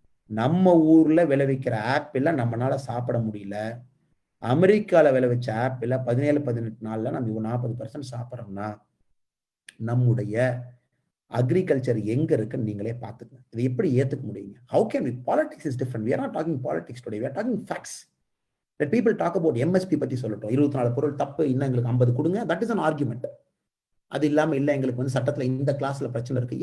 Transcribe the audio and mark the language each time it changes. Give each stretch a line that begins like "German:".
Tamil: நம்ம ஊர்ல விளைவிக்கிற ஆப்பிள நம்மளால சாப்பிட முடியல. அமெரிக்கால விளைவிச்ச ஆப்பிள 17-18 நாள்ல நம்ம 40% சாப்பிட்றோம்னா நம்முடைய அக்ரிகல்ச்சர் எங்க இருக்குன்னு நீங்களே பார்த்துக்கங்க. இதை எப்படி ஏத்துக்க முடியுங்க?
English: How can we? Politics is different. We are not talking politics today. We are talking facts. Let people talk about MSP
Tamil: பத்தி சொல்லட்டும். 24 பொருள் தப்பு, இன்னும் எங்களுக்கு 50 கொடுங்க.
English: That is an argument.
Tamil: அது இல்லாம இல்ல எங்களுக்கு வந்து சட்டத்துல இந்த கிளாஸ்ல பிரச்சனை இருக்கு.